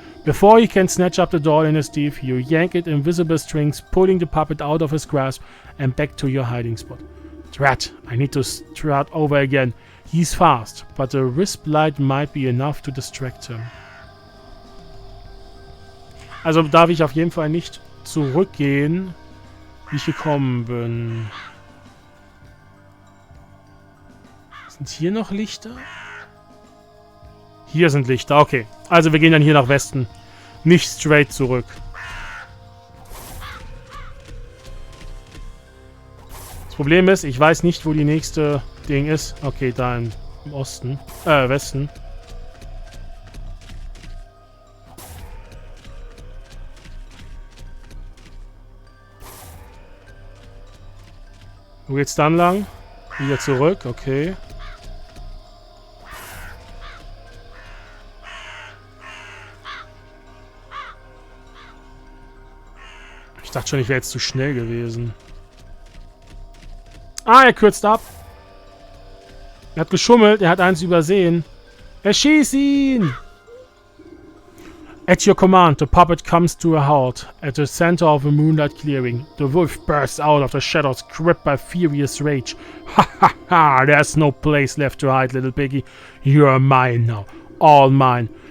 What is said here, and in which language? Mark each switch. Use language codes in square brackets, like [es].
[en] Before he can snatch up the doll in his teeth, you yank at invisible strings, pulling the puppet out of his grasp and back to your hiding spot. Drat, I need to start over again. He's fast, but the wisp light might be enough to distract him. [de] Also darf ich auf jeden Fall nicht zurückgehen, wie ich gekommen bin. Sind hier noch Lichter? Hier sind Lichter, okay. Also wir gehen dann hier nach Westen. Nicht straight zurück. Das Problem ist, ich weiß nicht, wo die nächste Ding ist. Okay, da im Osten. Westen. Wo geht's dann lang? Wieder zurück, okay. Ich dachte schon, ich wäre jetzt zu schnell gewesen. Ah, er kürzt ab. Er hat geschummelt, er hat eins übersehen. Erschieß ihn! [en] At your command, the puppet comes to a halt at the center of a moonlight clearing. The wolf bursts out of the shadows, gripped by furious rage. Ha ha ha! There's no place left to hide, little piggy. You are mine now, all mine.